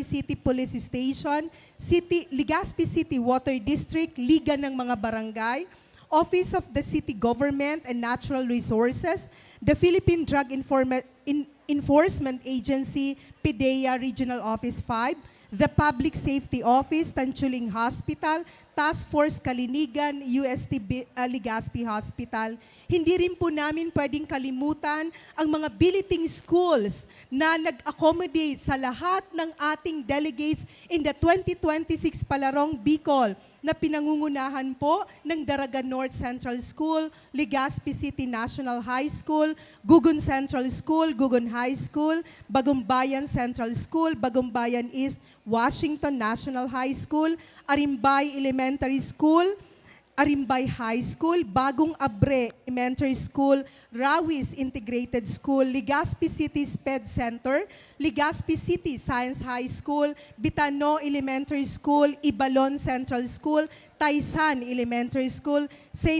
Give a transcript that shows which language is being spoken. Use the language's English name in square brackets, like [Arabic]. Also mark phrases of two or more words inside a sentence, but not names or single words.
[English] City Police Station, Legazpi City Water District, Liga ng mga Barangay, Office of the City Government and Natural Resources, the Philippine Drug Enforcement Agency, PDEA Regional Office 5, the Public Safety Office, Tanchuling Hospital, Task Force Kalinigan, UST Legazpi Hospital. [Filipino] Hindi rin po namin pwedeng kalimutan ang mga billeting schools na nag-accommodate sa lahat ng ating [English] delegates in the 2026 [Filipino] Palarong Bicol na pinangungunahan po ng Daraga North Central School, Legazpi City National High School, Gugun Central School, Gugun High School, Bagumbayan Central School, Bagumbayan East, Washington National High School, Arimbay Elementary School, Arimbay High School, Bagong Abre Elementary School, Rawis Integrated School, Legazpi City SPED Center, Legazpi City Science High School, Bitano Elementary School, Ibalon Central School, Taysan Elementary School, St.